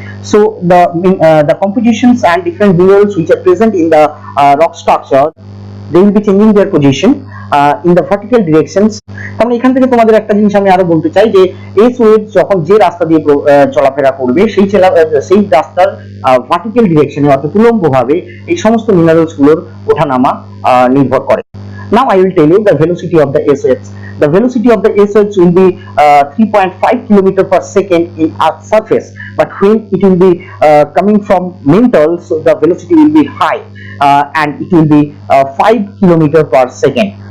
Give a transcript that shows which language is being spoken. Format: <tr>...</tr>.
<en>So the compositions and different minerals which are present in the rock structure, they will be changing their position in the vertical directions.</en> <bn>তাহলে এখান থেকে তোমাদের একটা জিনিস আমি আরো বলতে চাই, যে এস ওয়েভ যখন যে রাস্তা দিয়ে চলাফেরা করবে সেই রাস্তার ভার্টিক্যাল ডিরেকশনে অর্থাৎ উল্লম্বভাবে এই সমস্ত মিনারেলস গুলোর ওঠানামা নির্ভর করে।</bn> <en>Now I will tell you the velocity of the S waves. The velocity of the S waves will be 3.5 km per second in Earth's surface, but when it will be coming from mantle, so the velocity will be high, and it will be 5 km per second.</en>